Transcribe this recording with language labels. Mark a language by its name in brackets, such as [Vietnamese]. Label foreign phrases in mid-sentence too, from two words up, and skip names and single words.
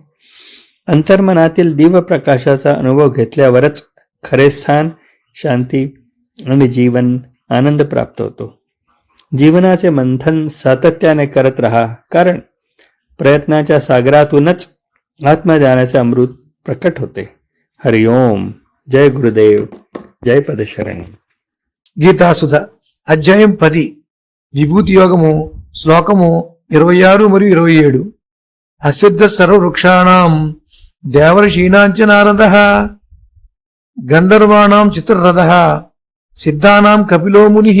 [Marathi] अंतर्मनातील दिव्य प्रकाशाचा अनुभव घेतल्यावरच खरे स्थान, शांती आणि जीवन आनंद प्राप्त होतो. जीवनाचे मंथन सातत्याने करत राहा, कारण प्रयत्नाच्या सागरातूनच आत्मज्ञानाचे अमृत प्रकट होते. हरिओम. जय गुरुदेव. जय पदशरण. [Telugu] గీతాసుధ అధ్యాయం 10 విభూతి యోగము శ్లోకము 26 మరియు 27. [Sanskrit] असिद्ध सर्ववृक्षाणं देवर्षीणांच नारदः गन्धर्वाणां चित्ररथः सिद्धानां कपिलो मुनिः.